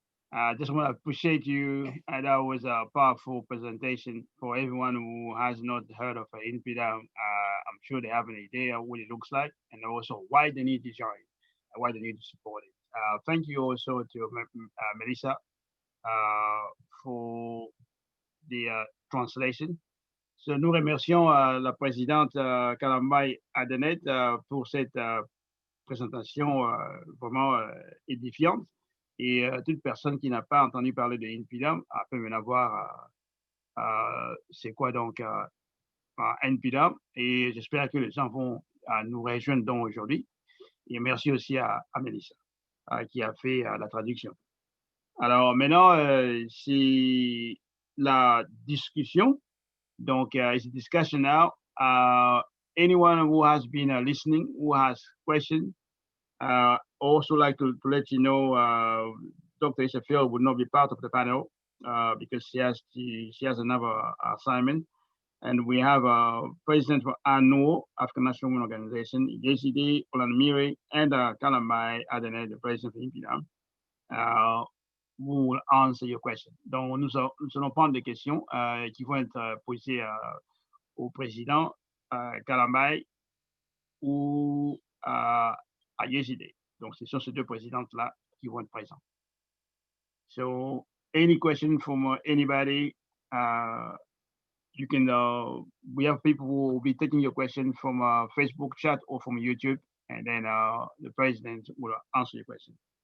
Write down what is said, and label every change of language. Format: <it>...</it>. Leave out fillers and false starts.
<en>I just want to appreciate you. That was a powerful presentation for everyone who has not heard of INPIDA. I'm sure they have an idea of what it looks like and also why they need to join, why they need to support it. Thank you also to Melissa for the translation.</en> <fr>Nous remercions la présidente Kalambai Adenet pour cette présentation vraiment édifiante. Et toute personne qui n'a pas entendu parler de INPIDA peut venir voir c'est quoi donc INPIDA. Et j'espère que les gens vont nous rejoindre donc aujourd'hui. Et merci aussi à Mélissa qui a fait la traduction. Alors maintenant, c'est la discussion.</fr> <en>Donc, it's a discussion now. Anyone who has been listening, who has questions, also like to let you know, Dr. Ishafield would not be part of the panel because she has another assignment. And we have President for ANO, African National Women Organization, JCD, Olanmire, and Kalambai Adenet, the President for INPIDA, who will answer your question.</en> <fr>Donc, nous allons prendre des questions qui vont être posées au président Kalambai ou à JCD. Donc, ce sont ces deux présidentes-là qui vont être présentes.</fr> <en>So, any question from anybody, you can, we have people who will be taking your question from Facebook chat or from YouTube, and then the president will answer your question.</en>